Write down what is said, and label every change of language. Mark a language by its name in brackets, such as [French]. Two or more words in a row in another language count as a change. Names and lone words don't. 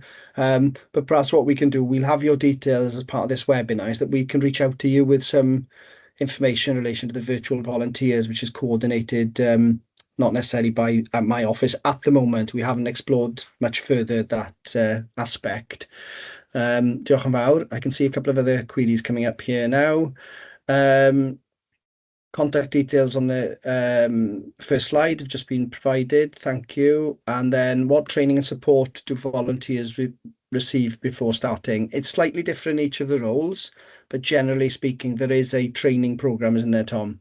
[English] But perhaps what we can do, we'll have your details as part of this webinar, is that we can reach out to you with some information in relation to the virtual volunteers, which is coordinated not necessarily by my office at the moment. We haven't explored much further that aspect. [Welsh] Diolch yn fawr. [English] I can see a couple of other queries coming up here now. Contact details on the first slide have just been provided. Thank you. And then what training and support do volunteers receive before starting? It's slightly different in each of the roles, but generally speaking, there is a training program, isn't there, Tom?